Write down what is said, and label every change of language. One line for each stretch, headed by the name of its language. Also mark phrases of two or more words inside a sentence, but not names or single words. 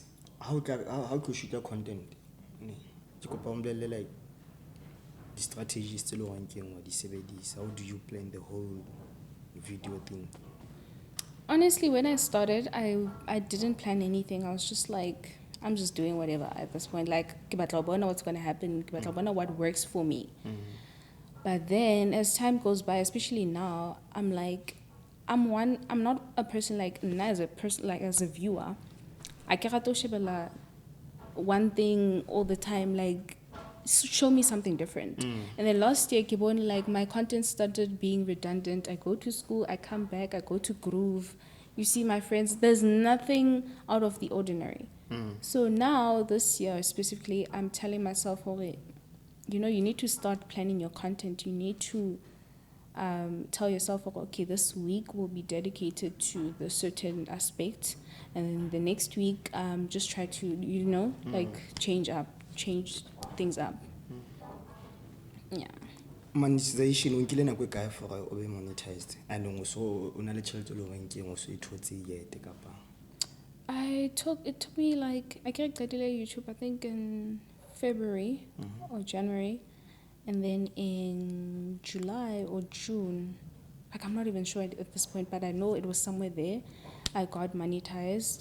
English: How could you shoot content? Like the strategies to ranking or the 70s. How do you plan the whole video thing? Honestly, when I started, I didn't plan anything. I was just like, I'm just doing whatever at this point. Like,
Southern Sotho: ke batla ho bona
English: what's going to happen.
Southern Sotho: Ke batla ho bona
English: what works for me. But then as time goes by, especially now, I'm like, I'm not a person like, as a viewer, I
Southern Sotho: ke rata ho shebella
English: one thing all the time, like, show me something different. And then last year,
Southern Sotho: ke bone,
English: like, my content started being redundant. I go to school, I come back, I go to groove. You see my friends, there's nothing out of the ordinary. So now, this year specifically, I'm telling myself, you know, you need to start planning your content. You need to tell yourself, okay, this week will be dedicated to the certain aspect, and then the next week, just try to, you know, like change things up. Yeah. Monetization,
Southern Sotho: o nkile nako e kae for o be monetized?
English: And also,
Southern Sotho: o na le tjhelete le hore nke o so e thotse yet kapa?
English: It took me like, I created YouTube, I think in February or January, and then in July or June, like, I'm not even sure at this point, but I know it was somewhere there, I got monetized.